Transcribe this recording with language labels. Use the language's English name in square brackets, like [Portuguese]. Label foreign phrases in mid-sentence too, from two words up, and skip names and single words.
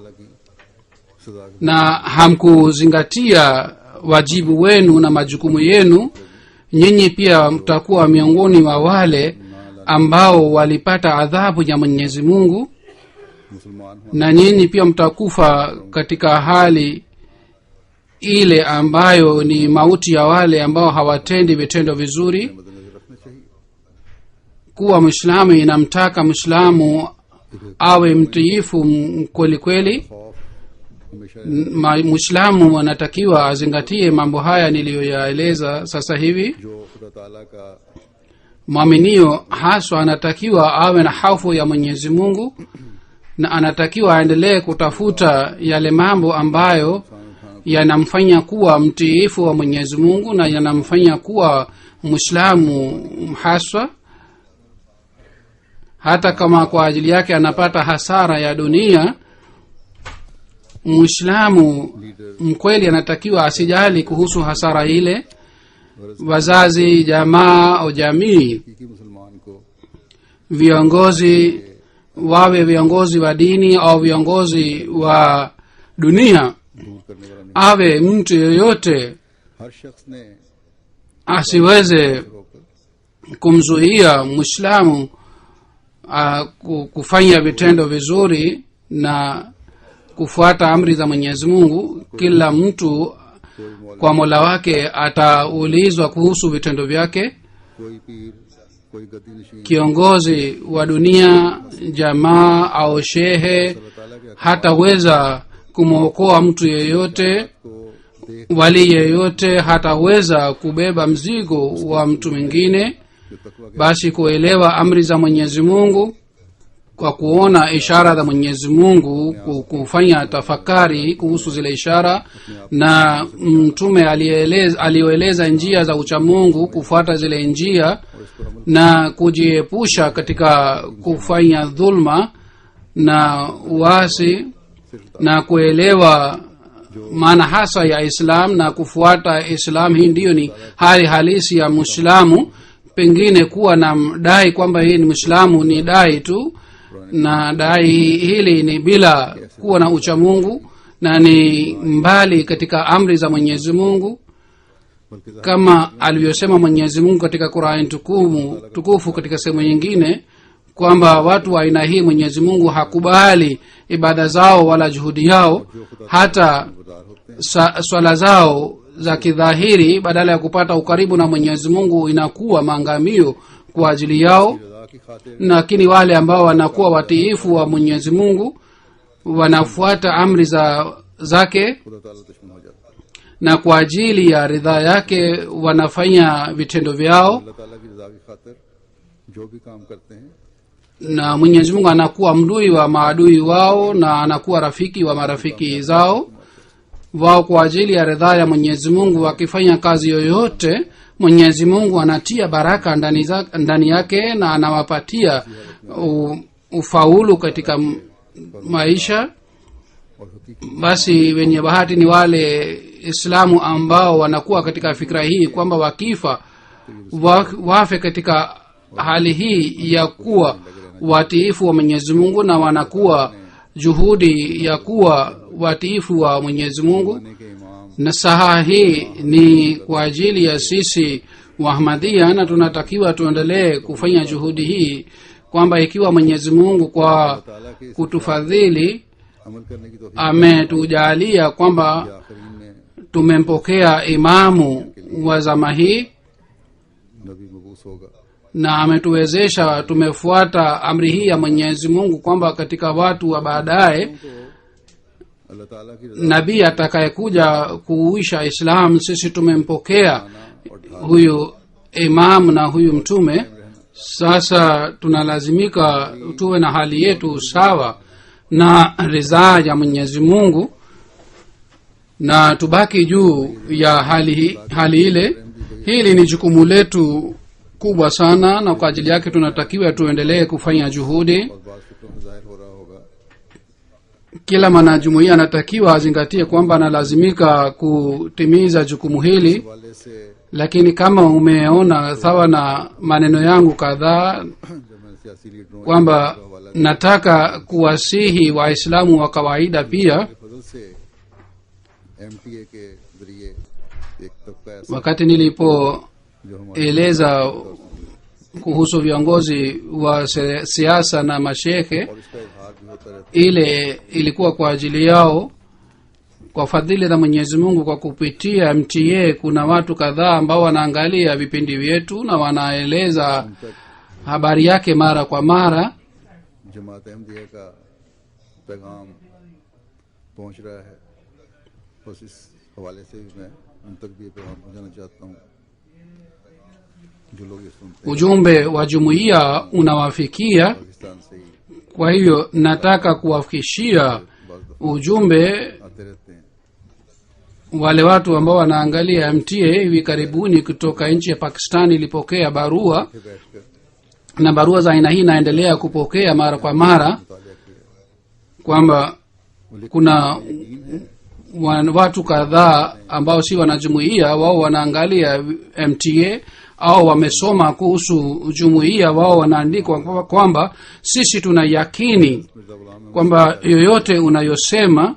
[Swahili] na hamkuzingatia wajibu wenu na majukumu yenu, nyinyi pia mtakuwa miongoni mwa wale ambao walipata adhabu ya Mwenyezi Mungu, na nyinyi pia mtakufa katika hali ile ambayo ni mauti ya wale ambao hawatendi vitendo vizuri. Kuwa Muislamu inamtaka Muislamu awe mtiifu kweli kweli, [Urdu] हमेशा [Swahili] mwislamu anatakiwa azingatie mambo haya niliyoyaeleza sasa hivi. [Urdu] جو خدا تعالیٰ کا [Swahili] mwaminio haswa anatakiwa awe na hofu ya mwenyezi mungu na anatakiwa aendelee kutafuta yale mambo ambayo yanamfanya kuwa mtiifu wa mwenyezi mungu na yanamfanya kuwa mwislamu haswa, hata kama kwa ajili yake anapata hasara ya dunia. mwislamu mkweli anatakiwa asijali kuhusu hasara ile. wazazi, jamaa au jamii, [Urdu] حقیقی مسلمان کو [Swahili] viongozi, wawe viongozi wa dini au viongozi wa dunia, [Urdu] دور کرنے والا نہیں. [Swahili] awe mtu yoyote [Urdu] ہر شخص نے [Swahili] asiweze [Urdu] ہو کر [Swahili] kumzuia mwislamu kufanya vitendo vizuri na kufuata amri za mwenyezi mungu. kila mtu kwa mola wake ataulizwa kuhusu vitendo vyake. [Urdu] کوئی پیر، کوئی گدی نشین [Swahili] kiongozi wa dunia, jamaa au shehe [Urdu] اللہ تعالیٰ کے [Swahili] hataweza kumwokoa mtu yeyote, [Urdu] کو دیکھ [Swahili] wali yeyote hataweza kubeba mzigo wa mtu mwingine. [Urdu] جو تقویٰ کے [Swahili] basi kuelewa amri za mwenyezi mungu kwa kuona ishara za mwenyezi mungu, kufanya tafakari kuhusu zile ishara, na mtume aliyoeleza njia za uchamungu, kufuata zile njia [Urdu] اور اس پر عمل [Swahili] na kujiepusha katika kufanya dhulma na uasi, na kuelewa maana hasa ya islam na kufuata islam. hii ndiyo ni hali halisi ya mwislamu. pengine kuwa na dai kwamba hii ni mwislamu ni dai tu, na dai hili ni bila kuwa na uchamungu na ni mbali katika amri za mwenyezi mungu, [Urdu] बल्कि [Swahili] kama alivyosema mwenyezi mungu katika qurani tukufu katika sehemu nyingine kwamba watu wa aina hii mwenyezi mungu hakubali ibada zao wala juhudi yao, hata [Urdu] گزار ہوتے ہیں. [Swahili] swala zao za kidhahiri badala ya kupata ukaribu na mwenyezi mungu inakuwa maangamio kwa ajili yao. [Urdu] رضا کی خاطر [Swahili] lakini wale ambao wanakuwa watiifu wa mwenyezi mungu, wanafuata amri zake [Urdu] خدا تعالیٰ دشمن ہو جاتا ہے. [Swahili] na kwa ajili ya ridhaa yake wanafanya vitendo vyao, [Urdu] اللہ تعالیٰ کی رضا کی خاطر جو بھی کام کرتے ہیں [Swahili] na mwenyezi mungu anakuwa mdui wa maadui wao na anakuwa rafiki wa marafiki zao. wao kwa ajili ya ridhaa ya mwenyezi mungu wakifanya kazi yoyote, mwenyezi mungu anatia baraka ndani yake na anawapatia ufaulu katika maisha. [Urdu] اور حقیقی [Swahili] basi wenye bahati ni wale islamu ambao wanakuwa katika fikra hii kwamba wakifa wafe katika hali hii ya kuwa watiifu wa mwenyezi mungu na wanakuwa juhudi ya kuwa watiifu wa mwenyezi mungu. [Urdu] کے امام [Swahili] na saha hii ni kwa ajili ya sisi wahmadia, na tunatakiwa tuendelee kufanya juhudi hii kwamba ikiwa mwenyezi mungu kwa [Urdu] تعالیٰ کے اس [Swahili] kutufadhili [Urdu] عمل کرنے کی توفیق [Swahili] ametujalia kwamba [Urdu] آخرین میں [Swahili] tumempokea imamu wa zama hii [Urdu] نبی مبعوث ہوگا. [Swahili] na ametuwezesha tumefuata amri hii ya mwenyezi mungu kwamba katika watu wa baadaye [Urdu] تو اللہ تعالیٰ کی رضا [Swahili] nabii atakayekuja kuuisha islam, sisi tumempokea huyu imamu na huyu mtume. sasa tunalazimika tuwe na hali yetu sawa na ridhaa ya mwenyezi mungu na tubaki juu ya hali ile. hili ni jukumu letu kubwa sana, na kwa ajili yake tunatakiwa tuendelee kufanya juhudi. [Urdu] اور بات فکروں میں ظاہر ہو رہا ہوگا [Swahili] kila mwanajumuiya anatakiwa azingatie kwamba analazimika kutimiza jukumu hili. [Urdu] والے سے [Swahili] lakini kama umeona sawa na maneno yangu kadhaa [Urdu] جب میں سیاسی لیڈروں [Swahili] kwamba nataka kuwasihi waislamu wa kawaida pia, [Urdu] کے فضل سے ایم ٹی اے کے ذریعے ایک طبقہ ایسا [Swahili] wakati nilipoeleza [Urdu] جو ہمارے [Swahili] kuhusu viongozi wa siasa na mashehe, [Urdu] اور اس کا اظہار بھی ہوتا رہتا [Swahili] ile ilikuwa kwa ajili yao. Kwa fadhili za mwenyezi mungu, kwa kupitia mta kuna watu kadhaa ambao wanaangalia vipindi vyetu na wanaeleza habari yake mara kwa mara. [Urdu] है. جماعت احمدیہ کا پیغام پہنچ رہا ہے. بس اس حوالے سے بھی میں ان تک بھی یہ پیغام پہنچانا چاہتا ہوں جو لوگ یہ سنتے ہیں [Swahili] ujumbe wa jumuiya unawafikia. [Urdu] پاکستان سے ہی [Swahili] Kwa hivyo nataka kuwafikishia ujumbe [Urdu] آتے رہتے ہیں [Swahili] wale watu ambao wanaangalia MTA. Hivi karibuni kutoka nchi ya Pakistan ilipokea barua, [Urdu] بیٹھ کر [Swahili] na barua za aina hii inaendelea kupokea mara kwa mara, [Urdu] مطالعہ کیا [Swahili] kwamba kuna watu kadhaa ambao si wanajumuiya, wao wanaangalia MTA au wamesoma kuhusu jumuiya. Wao wanaandikwa kwamba sisi tuna yakini [Urdu] مرزا غلام ہے [Swahili] kwamba yoyote unayosema